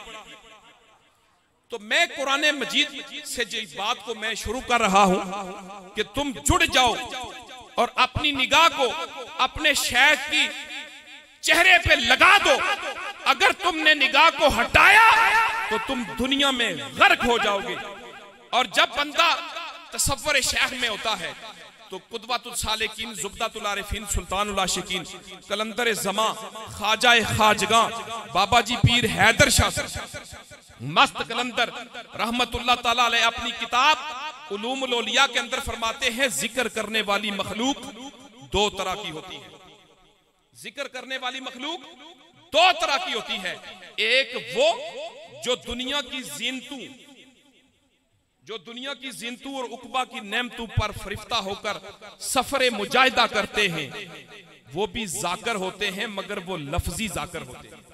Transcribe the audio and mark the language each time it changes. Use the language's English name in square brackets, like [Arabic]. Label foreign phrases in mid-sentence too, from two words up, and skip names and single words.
[Hindi] तो मैं कुरान मजीद से जिस बात को मैं शुरू कर रहा हूं कि तुम जुड़ जाओ और अपनी निगाह को अपने शेख की चेहरे पे लगा दो। अगर तुमने निगाह को हटाया तो तुम दुनिया में गर्क हो जाओगे। और जब बंदा तसव्वुर शेख में होता है तो [Arabic] قدوة السالكين، زبدة العارفين، سلطان العاشقين, [Hindi] कलंदर ज़मा, ख्वाजा ख्वाजगा बाबा जी पीर हैदर शाह मस्त कलंदर [Arabic] رحمة الله تعالى عليه [Hindi] अपनी किताब उलूमुल औलिया के अंदर फरमाते हैं, जिक्र करने वाली मखलूक दो तरह की होती है। जिक्र करने वाली मखलूक दो तरह की होती है। एक वो जो दुनिया की ज़ीनतू और उकबा की नेमतों पर फरिफ्ता होकर सफर मुजाहिदा करते हैं, वो भी जाकर होते हैं मगर वो लफ्जी जाकर होते हैं।